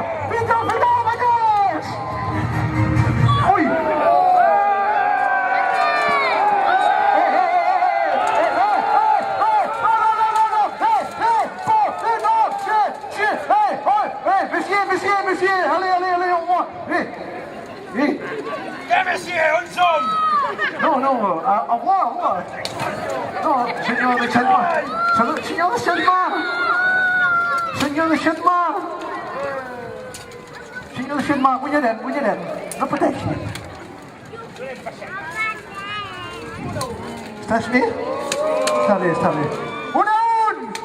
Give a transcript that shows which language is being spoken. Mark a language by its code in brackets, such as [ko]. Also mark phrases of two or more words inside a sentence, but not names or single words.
[ca] Fins al final, Banyoles! Ui! [fr] Monsieur, allez, au revoir! Monsieur, on sommes! Non, au revoir! Non, [ca] senyor de Xatmar! Senyor de Xatmar! Senyor de Xatmar! Senyor de Xatmar, guanyarem! No pateixi! Estàs bé? Està bé. Un a un!